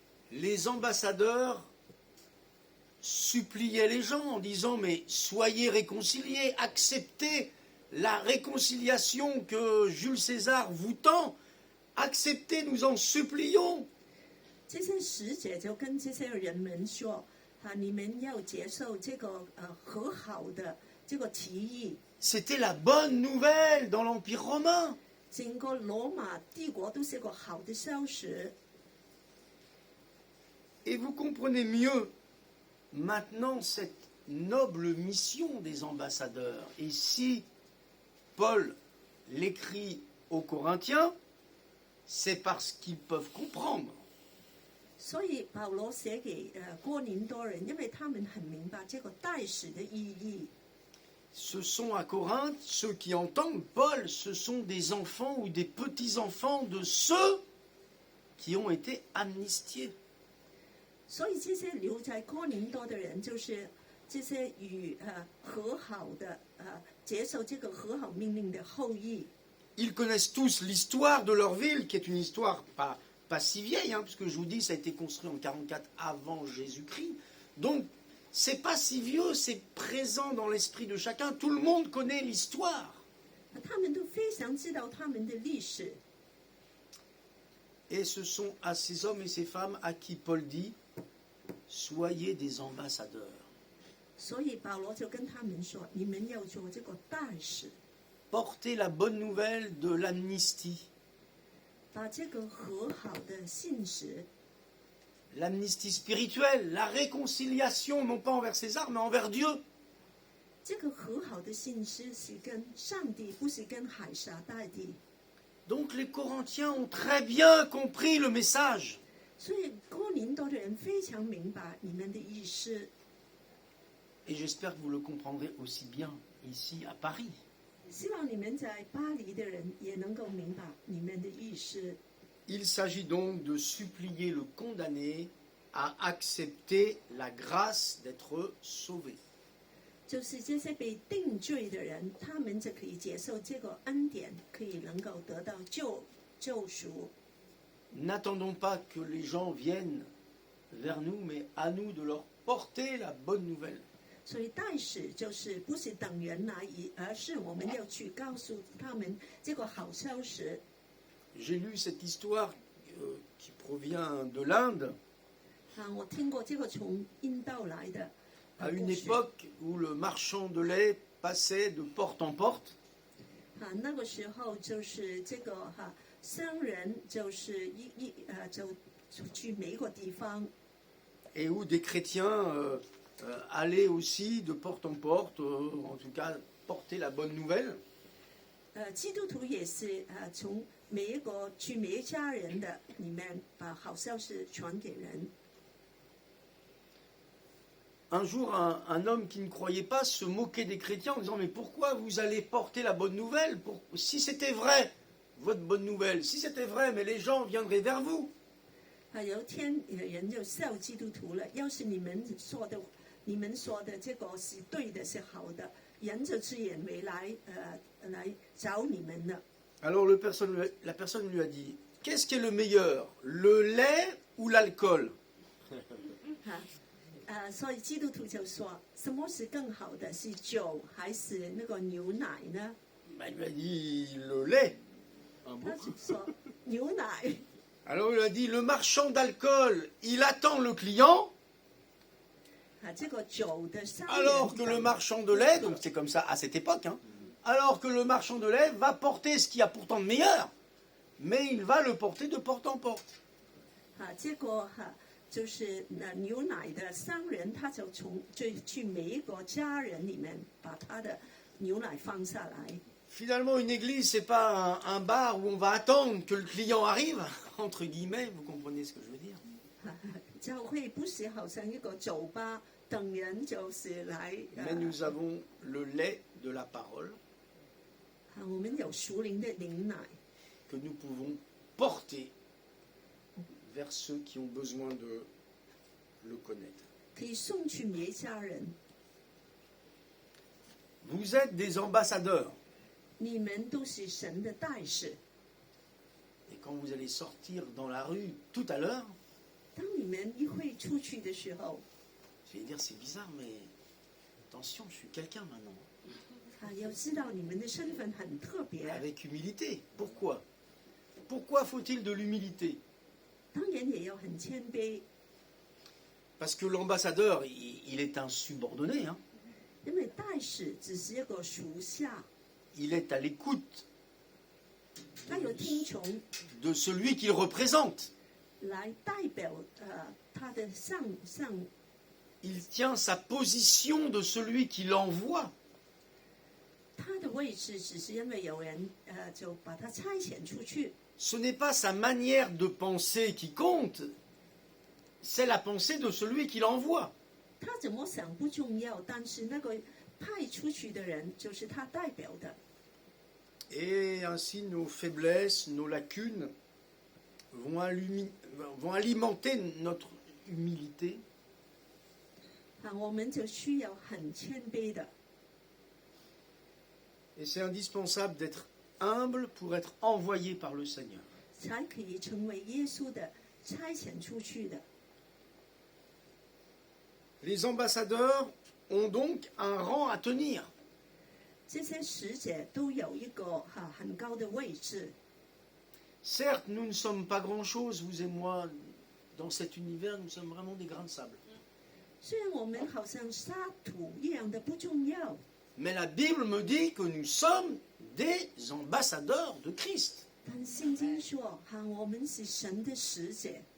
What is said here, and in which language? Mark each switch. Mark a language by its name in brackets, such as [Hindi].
[French] Les ambassadeurs suppliaient les gens en disant mais soyez réconciliés, acceptez la réconciliation que Jules César vous tend, acceptez, nous en supplions. [Chinese] 这些使者就跟这些人们说，你们要接受这个和好的这个提议。 [French] C'était la bonne nouvelle dans l'Empire romain. [Chinese] 整个罗马帝国都是个好的消息。 [French] Et vous comprenez mieux maintenant cette noble mission des ambassadeurs. Et si Paul l'écrit aux Corinthiens, c'est parce qu'ils peuvent comprendre. [Chinese] 所以保罗写给哥林多人，因为他们很明白这个代使的意义。 [French] Ce sont à Corinthe, ceux qui entendent Paul, ce sont des enfants ou des petits-enfants de ceux qui ont été amnistiés. [Chinese] 所以这些留在哥林多的人，就是这些和好的接受这个和好命令的后裔。 [French] Ils connaissent tous l'histoire de leur ville, qui est une histoire pas si vieille, hein, puisque je vous dis, ça a été construit en 44 avant Jésus-Christ. Donc, c'est pas si vieux, c'est présent dans l'esprit de chacun. Tout le monde connaît l'histoire. [Chinese] 他们都非常知道他们的历史， [French] Et ce sont à ces hommes et ces femmes à qui Paul dit, soyez des ambassadeurs. [Chinese] 所以保罗就跟他们说：“你们要做这个代使， [French] Portez la bonne nouvelle de l'amnistie. [Chinese] 把这个和好的信实， [French] L'amnistie spirituelle, la réconciliation, non pas envers César, mais envers Dieu. [Chinese] 这个和好的信实是跟上帝，不是跟海撒代地。 [French] Donc les Corinthiens ont très bien compris le message. [Chinese] 所以哥林多的人非常明白你们的意思， [French] Et j'espère que vous le comprendrez aussi bien ici à Paris. [Chinese] 希望你们在巴黎的人也能够明白你们的意思。 [French] Il s'agit donc de supplier le condamné à accepter la grâce d'être sauvé. [Chinese] 就是这些被定罪的人，他们就可以接受这个恩典，可以能够得到救赎。 [French] N'attendons pas que les gens viennent vers nous, mais à nous de leur porter la bonne nouvelle. [Chinese] 所以代使就是不是等人来，而是我们要去告诉他们这个好消息。 [French] J'ai lu cette histoire qui provient de l'Inde, [Chinese] 我听过这个从印度来的 [French] à [Chinese] 故 [French] une [Chinese] 事。 [French] époque où le marchand de lait passait de porte en porte. [Chinese] 那个时候就是这个商人就是就去每个地方， [French] Et où des chrétiens allaient aussi de porte en porte, en tout cas porter la bonne nouvelle. [Chinese] 基督徒也是从每一个去每一家人的里面把好消息传给人。 [French] Un jour, un homme qui ne croyait pas se moquait des chrétiens en disant « Mais pourquoi vous allez porter la bonne nouvelle? Si c'était vrai, votre bonne nouvelle, si c'était vrai, mais les gens viendraient vers vous. » [Chinese] 有一天人就笑基督徒了，要是你们说的这个是对的，是好的，人就自然会来找你们了。 [French] Alors la personne lui a dit « Qu'est-ce qui est le meilleur, le lait ou l'alcool ?» [Chinese] 所以基督徒就说，什么是更好的，是酒还是那个牛奶呢？ [French] Il lui a dit « Le lait. » [Chinese] 他就说牛奶。 [French] Alors il a dit « Le marchand d'alcool, il attend le client. » [Chinese] 这个酒的商人 [French] Alors que le marchand de lait, donc c'est comme ça à cette époque, hein, alors que le marchand de lait va porter ce qu'il y a pourtant de meilleur, mais il va le porter de porte en porte. [Chinese] 这个就是牛奶的商人，他就去每一个家人里面把他的牛奶放下来。 [French] Finalement, une église, c'est pas un bar où on va attendre que le client arrive, entre guillemets, vous comprenez ce que je veux dire. [Chinese] 教会不是好像一个酒吧，等人就是来。 [French] Mais nous avons le lait de la parole [Chinese] 我们有属灵的灵奶， [French] que nous pouvons porter vers ceux qui ont besoin de le connaître. [Chinese] 可以送去每一家人。 [French] Vous êtes des ambassadeurs. [Chinese] 你们都是神的代使。 [French] Et quand vous allez sortir dans la rue tout à l'heure, [Chinese] 当你们一会出去的时候， [French] je vais dire c'est bizarre, mais attention, je suis quelqu'un maintenant. [Chinese] 要知道你们的身份很特别。 [French] Avec humilité. Pourquoi? Pourquoi faut-il de l'humilité? [Chinese] 当然也要很谦卑， [French] Parce que l'ambassadeur, il est un subordonné. Hein. [Chinese] 因为代使只是一个属下， [French] Il est à l'écoute [Chinese] 他有听从 [French] de celui qu'il représente. [Chinese] 来代表他的上。 [French] Il tient sa position de celui qui l'envoie. [Chinese] 他的位置只是因为有人就把他差遣出去， [French] Ce n'est pas sa manière de penser qui compte, c'est la pensée de celui qui l'envoie. [Chinese] 他怎么想不重要，但是那个派出去的人就是他代表的。 [French] Et ainsi nos faiblesses, nos lacunes vont alimenter notre humilité. [Chinese] 我们就需要很谦卑的。 [French] Et c'est indispensable d'être humble pour être envoyé par le Seigneur. [Chinese] 才可以成为耶稣的差遣出去的。 [French] Les ambassadeurs ont donc un rang à tenir. [Chinese] 这些使者都有一个很高的位置。 [French] Certes, nous ne sommes pas grand-chose, vous et moi, dans cet univers, nous sommes vraiment des grains de sable. [Chinese] 虽然我们好像沙土一样的不重要， [French] Mais la Bible me dit que nous sommes des ambassadeurs de Christ. [Chinese] 但圣经说我们是神的使者。